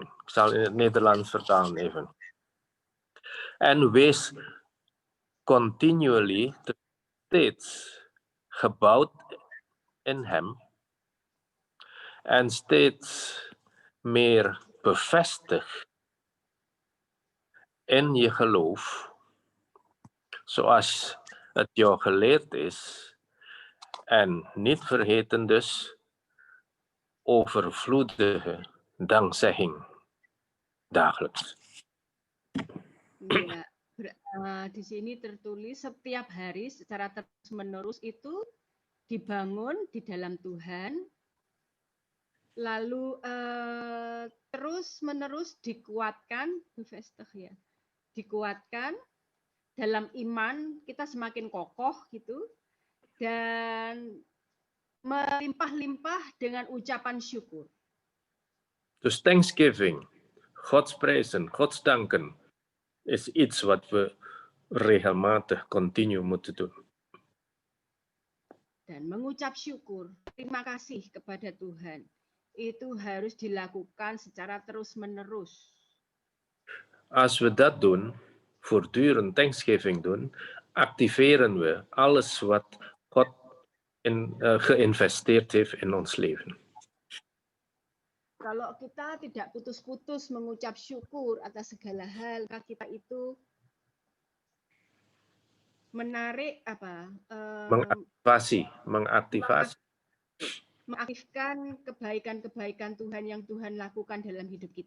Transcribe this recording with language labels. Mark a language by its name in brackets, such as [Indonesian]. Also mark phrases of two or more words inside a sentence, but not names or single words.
[Dutch] Ik zal in het Nederlands vertalen even. En wees continually, steeds gebouwd in Hem en steeds meer bevestigd in je geloof, zoals het jou geleerd is, en niet vergeten dus overvloedige dankzegging dagelijks. [Indonesian] Ya, di sini tertulis setiap hari secara terus-menerus itu dibangun di dalam Tuhan, lalu terus-menerus dikuatkan, bevestig ya, dikuatkan dalam iman, kita semakin kokoh gitu, dan melimpah-limpah dengan ucapan syukur. [Dutch] Dus thanksgiving, Gods prijzen, Gods danken, is iets wat we regelmatig continu moeten doen. [Indonesian] Dan mengucap syukur, terima kasih kepada Tuhan, itu harus dilakukan secara terus-menerus. [Dutch] Als we dat doen, voortdurend thanksgiving doen, activeren we alles wat God geïnvesteerd heeft in ons leven. [Indonesian] Kalau kita tidak putus-putus mengucap syukur atas segala hal, maka kita itu menarik mengaktifkan kebaikan-kebaikan Tuhan yang Tuhan lakukan dalam hidup kita.